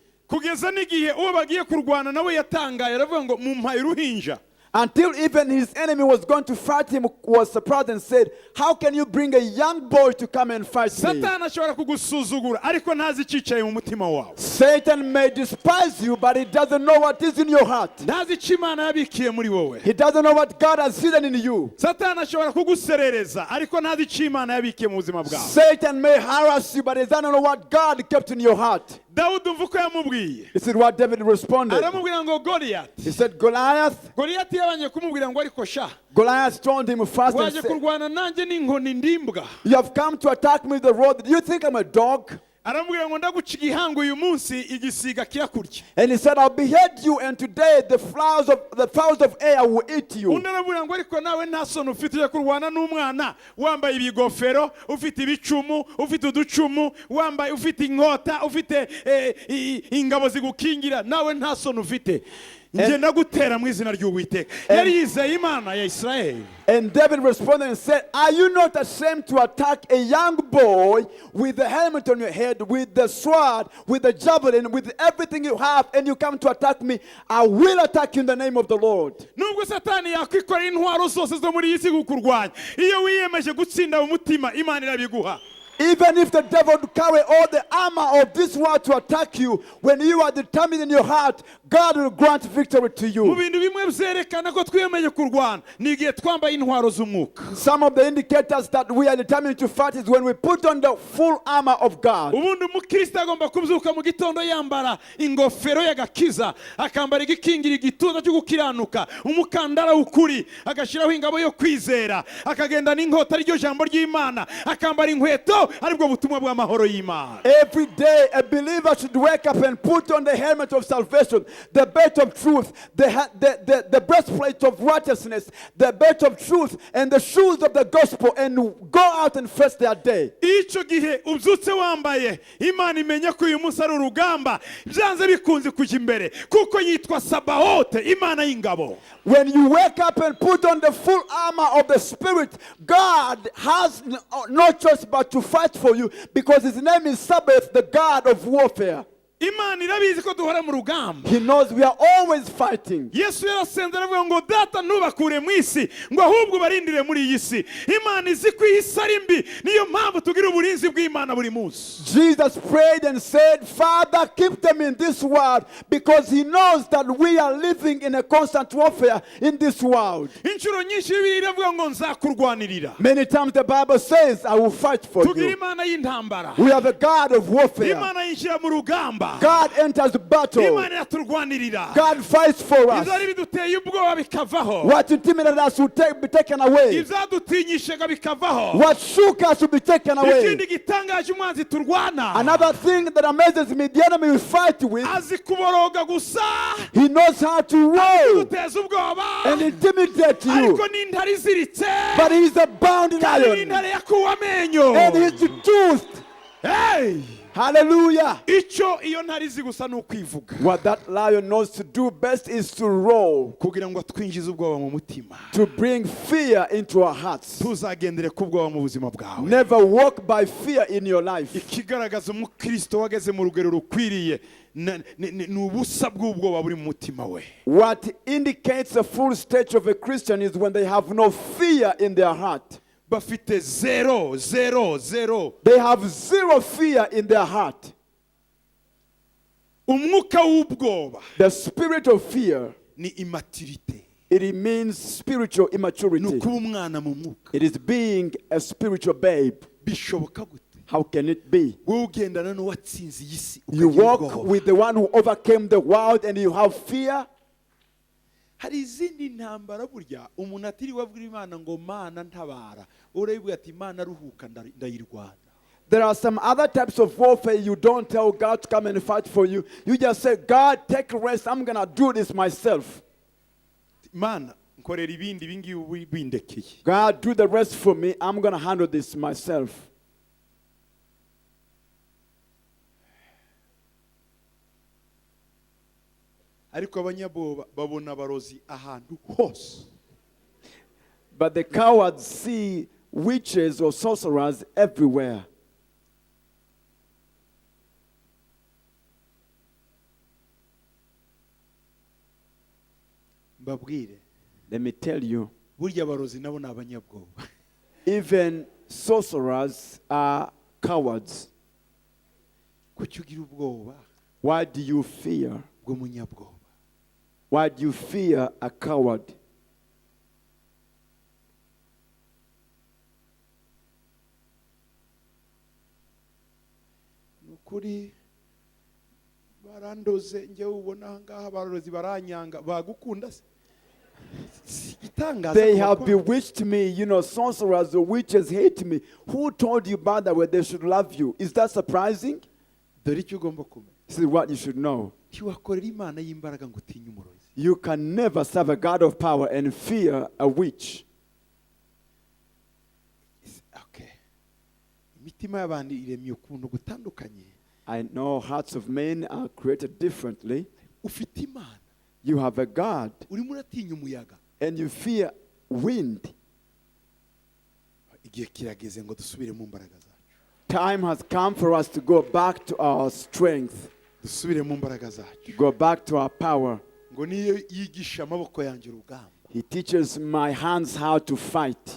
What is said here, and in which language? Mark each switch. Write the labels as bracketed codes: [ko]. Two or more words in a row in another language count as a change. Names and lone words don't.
[rw] Kugeza n'igihe uwo bagiye kurwana nawe yatangaye aravuga ngo mumpaye uruhinja. [en] Until even his enemy was going to fight him was surprised and said, how can you bring a young boy to come and fight me? [rw] Satani ashobora kugusuzugura ariko ntazi icyicaye mu mutima wawe. [en] Satan may despise you, but he doesn't know what is in your heart. [rw] ntazi icyo imana yabikiye muri wowe. [en] He doesn't know what God has hidden in you. [rw] Satani ashobora kuguserereza ariko ntazi icyo imana yabikiye mu buzima bwawe. [en] Satan may harass you, but he doesn't know what God kept in your heart. [rw] Dawudi umva uko yamubwiye. [en] This is what David responded. [rw] aramubwira ngo Goliyati. [en] He said, Goliath. [rw] Goliyati yabanje kumubwira ngo ariko sha [en] Goliath told him first and [rw] waje [en] said, [rw] kurwana nanjye n'inkoni ndimbwa. [en] you have come to attack me with the rod. Do you think I'm a dog? [rw] aramubwira ngo ndaguca igihango uyu munsi igisiga kirakurya. [en] And he said, I'll behead you, and today the fowls of air will eat you. [rw] undi aramubwira ngo ariko nawe nta soni ufite uje kurwana n'umwana wambaye ibigofero, ufite ibicumu, ufite uducumu, wambaye ufite inkota, ufite ingabo zigukingira, nawe nta soni ufite. njye ndagutera mu izina ry'Uwiteka. yari yizeye Imana ya Israeli. [en] And David responded and said, are you not ashamed to attack a young boy with the helmet on your head, with the sword, with the javelin, with everything you have, and you come to attack me? I will attack you in the name of the Lord. [rw] nubwo Satani yakwikorera intwaro zose zo muri iyi si kukurwanya, iyo wiyemeje gutsinda umutima Imana irabiguha. [en] Even if the devil carry all the armor of this world to attack you, when you are determined in your heart, God will grant victory to [rw] mu [en] you. [rw] bintu bimwe byerekana ko twiyemeje kurwana ni igihe twambaye intwaro z'umwuka. [en] Some of the indicators that we are determined to fight is when we put on the full armor of God. [rw] ubundi umukristo agomba kubyuka mu gitondo yambara ingofero y'agakiza, akambara igikingira igituza cyo gukiranuka, umukandara w'ukuri, agashyiraho ingabo yo kwizera, akagenda n'inkota ryo jambo ry'Imana, akambara inkweto aribwo butumwa bw'amahoro y'Imana. [en] Every day, a believer should wake up and put on the helmet of salvation, the belt of truth, the breastplate of righteousness, the belt of truth, and the shoes of the gospel, and go out and face their day. [rw] icyo gihe ubyutse wambaye, Imana imenya ko uyu munsi ari urugamba, byanze bikunze kujya imbere, kuko yitwa Sabaote, Imana y'ingabo. [en] When you wake up and put on the full armor of the Spirit, God has no choice but to fight for you, because his name is Sabbath, the God of warfare. [rw] Imana irabizi ko duhora mu rugamba. [en] He knows we are always fighting. [rw] Yesu yarasenze aravuga ngo data ntubakure mu isi, ngo ahubwo barindire muri iyi si. Imana izi ko iyi si ari mbi, niyo mpamvu tugira uburinzi bw'Imana buri munsi. [en] Jesus prayed and said, Father, keep them in this world, because he knows that we are living in a constant warfare in this world. [rw] Inshuro nyinshi Bibiliya iravuga ngo nzakurwanirira. [en] Many times the Bible says, I will fight for [rw] Tugira [en] you. [rw] Imana y'intambara. [en] We have a God of warfare. [rw] Imana yinjira mu rugamba. [en] God enters the battle. [rw] Imana iraturwanirira. [en] God fights for us. [rw] Ibyari biduteye ubwoba bikavaho. [en] What intimidated us will be taken away. [rw] Ibyadutinyishaga bikavaho. [en] What shook us will be taken away. [rw] Ikindi gitangaje umwanzi turwana, [en] Another thing that amazes me, the enemy we fight with, [rw] azi kuboroga gusa, [en] he knows how to roll [rw] duteza ubwoba, [en] and intimidate you. [rw] ariko n'intare iziritse, [en] But he is a bounding [rw] kandi [en] lion, [rw] n'intare yakuwe amenyo. [en] and he is the truth. Hey! Hallelujah. [rw] icyo iyo ntare izi gusa ni ukwivuga, [en] What that lion knows to do best is to roll, [rw] kugira ngo twinjize ubwoba mu mutima, [en] to bring fear into our hearts. [rw] tuzagendere ku bwoba mu buzima bwawe. [en] Never walk by fear in your life. [rw] Ikigaragaza umukristo wageze mu rugero rukwiriye ni ubusa bw'ubwoba buri mu mutima we. [en] What indicates a full state of a Christian is when they have no fear in their heart. [rw] Bafite zero. [en] They have zero fear in their heart. [rw] Umwuka w'ubwoba [en] The spirit of fear, [rw] ni immaturity, [en] it means spiritual [rw] ni [en] immaturity. [rw] ukuba umwana mu mwuka. [en] It is being a spiritual babe. [rw] Bishoboka gute [en] How can it be? [rw] wowe ugendana n'uwatsinze iyi si [en] You [rw] ukagira [en] walk [rw] ubwoba? [en] with the one who overcame the world and you have fear? [rw] Hari izindi ntambara burya umuntu atiriwe abwira Imana ngo Mana ntabara, urayibwira ati Imana ruhuka ndayirwana. [en] There are some other types of warfare you don't tell God to come and fight for you. You just say, God, take a rest. I'm going to do this myself. [rw] Mana nkorera ibingibi bindekeye. [en] God, do the rest for me. I'm going to handle this myself. [rw] Ariko abanyabwoba babona abarozi ahantu hose. [en] But the cowards see witches or sorcerers everywhere. [rw] Mbabwire, [en] Let me tell you, [rw] burya abarozi nabo ni abanyabwoba. [en] even sorcerers are cowards. [rw] Kuki ugira ubwoba [en] Why do you fear? [rw] bw'umunyabwoba. [en] Why do you fear a coward? [rw] Ni ukuri barandoze njyewe ubona aha ngaha abarozi baranyanga bagukunda se. Itangaza [en] They [rw] ku [en] have [rw] bakwa- [en] bewitched me, sorcerers or witches hate me. Who told you, by the way, they should love you? Is that surprising? [rw] dore icyo ugomba kumenya. [en] This is what you should know. [rw] Ntiwakorera Imana y'imbaraga ngo utinye umurozi. [en] You can never serve a God of power and fear a witch. Okay. [rw] Imitima y'abantu iremye ukuntu gutandukanye. [en] I know hearts of men are created differently. [rw] Ufite Imana, [en] You have a God [rw] urimo uratinya umuyaga. [en] and you fear wind. [rw] Igihe kirageze ngo dusubire mu mbaraga zacu. [en] Time has come for us to go back to our strength, [rw] Dusubire mu mbaraga zacu. [en] go back to our power. [rw] Ngo niyo yigisha amaboko yanjye urugamba. [en] He teaches my hands how to fight,